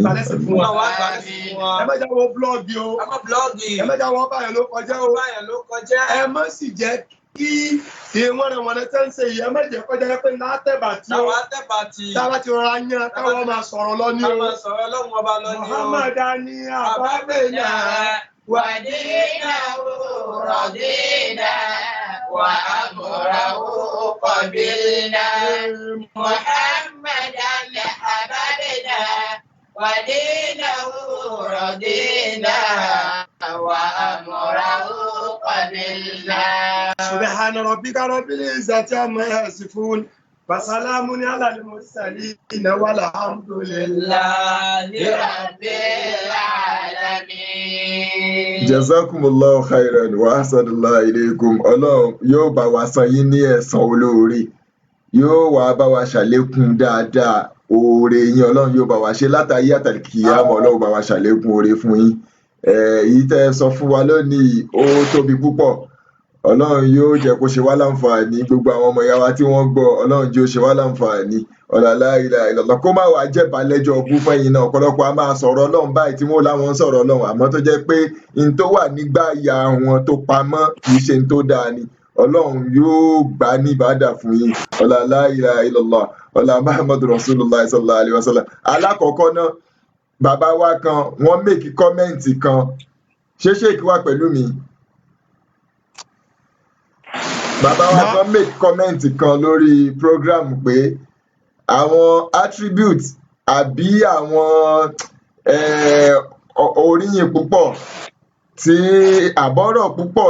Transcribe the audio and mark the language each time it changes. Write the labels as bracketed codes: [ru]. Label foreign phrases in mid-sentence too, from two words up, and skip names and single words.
[yo] balẹ̀sì fún wa ẹ má jáwọ́ blọ́ọ̀gì o ẹ má jáwọ́ báyọ̀ ló kọjá o ẹ má sì jẹ́ kí ìwọ̀n rẹ̀ wọ̀n tẹ́ ń ṣe yìí ẹ má jẹ́ kọjá pé látẹ̀bà tí ó táwa ti rọra yan táwọn máa sọ̀rọ̀ lọ ní o Muhammadani ababena [ar] ودينه رضينا وأمره قبلنا. محمدا حببنا ودينه رضينا وأمره قبلنا. سبحان ربك رب العزة عما يصفون وسلام على المرسلين والحمد لله رب العالمين. جزاكم الله خيرا و أحسن الله إليكم. [yo] Ọlọ́run yóò bá wa san yín ní ẹ̀san olóore yóò wá bá wa ṣàlékún dáadáa oore yín ọlọ́run yóò bá wa ṣe látàyé àtàkìyàmọ̀ ọlọ́run bá wa ṣàlékún oore fún yín. Èyí tẹ́ ẹ sọ fún wa lónìí ó tóbi púpọ̀ ọlọ́run yóò jẹ́ kó ṣe wá láǹfààní gbogbo àwọn ọmọ ìyá wa tí wọ́n gbọ́ ọlọ́run jẹ́ ó ṣe wá láǹfààní [ar] لا إله إلا الله [yo] kó má wàá jẹ́bàá lẹ́jọ́ ọbú fẹ́yìn náà ọ̀pọ̀lọpọ̀ a máa sọ̀rọ̀ ọlọ́run báyìí tí wọ́n láwọn ń sọ̀rọ̀ ọlọ́run àmọ́ tó jẹ́ pé n tó wà nígbà ìyá wọn tó pamọ́ kì í ṣe n tó dáa ni ọlọ́run yóò gbà ní ìbádà fún yín [ar] لا إله إلا الله محمد رسول الله صلى الله عليه وسلم. [yo] Alákọ̀ọ́kọ́ náà bàbá wa kan wọ́n [en] mèkì kọ́mẹ́ǹtì [yo] kan ṣé ṣèkí wà pẹ̀lú mi bàbá wa kan [en] make comment [yo] kan lórí program pé àwọn attribute àbí àwọn oríyìn púpọ̀ tí àbọ̀rọ̀ púpọ̀